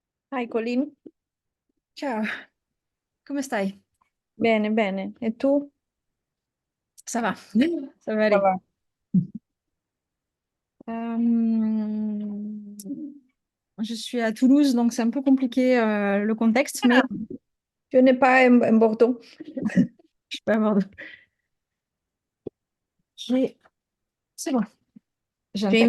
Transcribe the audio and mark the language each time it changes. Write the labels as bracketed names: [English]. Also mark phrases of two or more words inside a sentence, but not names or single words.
[English] Hi Coline, [Italian] Ciao, come stai? bene, bene. E tu? [French] Ça va, ça va Ça aller. va. Euh, je suis à Toulouse, donc c'est un peu compliqué le contexte, mais Ah, tu n'es pas en Bordeaux? je peux avoir C'est bon, j'ai un